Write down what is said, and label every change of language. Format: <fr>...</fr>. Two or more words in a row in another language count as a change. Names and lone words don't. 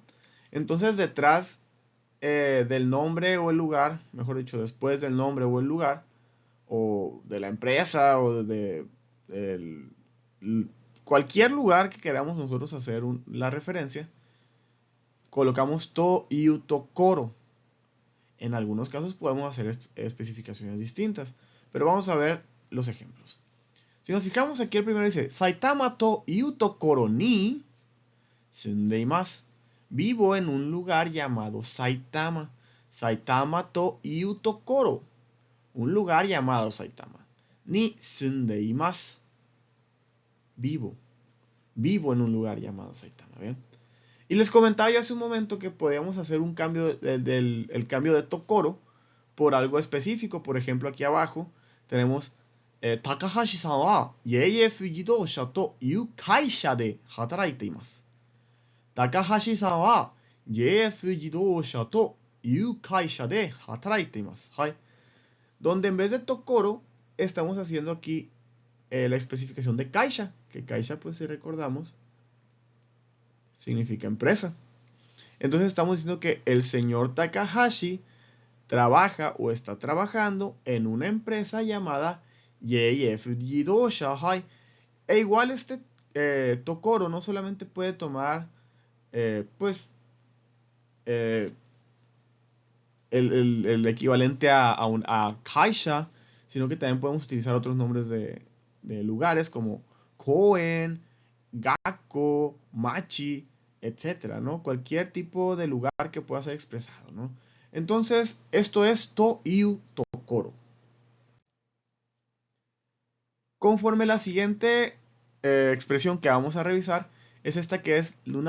<es>Entonces detrás del nombre o el lugar, mejor dicho, después del nombre o el lugar, o de la empresa, o de el- cualquier lugar que queramos nosotros hacer la referencia, colocamos</es> <ja>という所.</ja> <es>En algunos casos podemos hacer especificaciones distintas, pero vamos a ver los ejemplos. Si nos fijamos aquí, el primero dice</es> <ja>埼玉という所に住んでいます.</ja> <es>Vivo en un lugar llamado Saitama.</es> <ja>埼玉という所.</ja> <es>Un lugar llamado Saitama.</es> <ja>に住んでいます. Vivo.</ja> <es>Vivo en un lugar llamado Saitama. ¿Bien? Y les comentaba yo hace un momento que podíamos hacer un cambio el cambio de tokoro por algo específico. Por ejemplo, aquí abajo tenemos</es> <ja>高橋さんはJF自動車という会社で働いています. 高橋さんはJF自動車という会社で働いています.</ja> <es>Donde en vez de tokoro estamos haciendo aquí la especificación de kaisha, que kaisha, pues si recordamos, significa empresa. Entonces estamos diciendo que el señor Takahashi trabaja o está trabajando en una empresa llamada JF Jidosha. E igual este tokoro no solamente puede tomar pues el equivalente a kaisha, sino que también podemos utilizar otros nombres de lugares como</es> <ja>公園、学校、町,</ja> <es>etcétera, ¿no? Cualquier tipo de lugar que pueda ser expresado, ¿no? Entonces, esto es</es> <ja>という所.</ja> <es>Conforme la siguiente expresión que vamos a revisar es esta, que es una</es>